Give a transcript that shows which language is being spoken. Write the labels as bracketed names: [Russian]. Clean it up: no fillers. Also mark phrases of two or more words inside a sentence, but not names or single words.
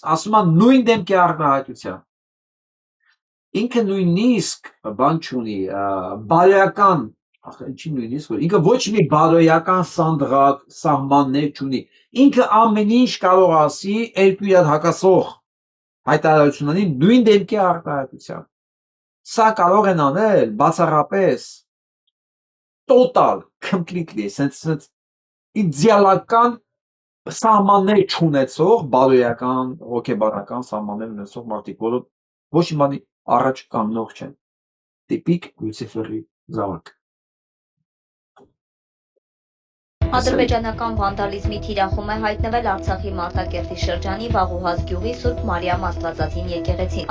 [Armenian] ասում են նույն դեմքի առնահայտության։ Ինքը նույնիսկ բան չունի, բարոյական, ինչի նույնիսկ, ինքը ոչ մի բարոյական սանդղակ, սահմաններ չունի։ Ինքը ամեն ինչ կարող ասի երկու իրար հակասող հայտարարությունների նույն դեմքի առնահայտության։ Սա կարող են անել բացառապես [English] total, completely, sense [Armenian] իդեալական սահմաններ չունեցող, բարոյական, հոգեբանական սահմաններ ունեցող մարդիկ, որոնք ոչ մի բանի առաջ կանգնող չեն։ Տիպիկ Լյուցիֆերի զավակ։ Ադրբեջանական վանդալիզմի թիրախում է հայտնվել Արցախի Մարտակերտի շրջանի Վաղուհաց գյուղի Սուրբ Մարիամ Աստվածածին եկեղեցին։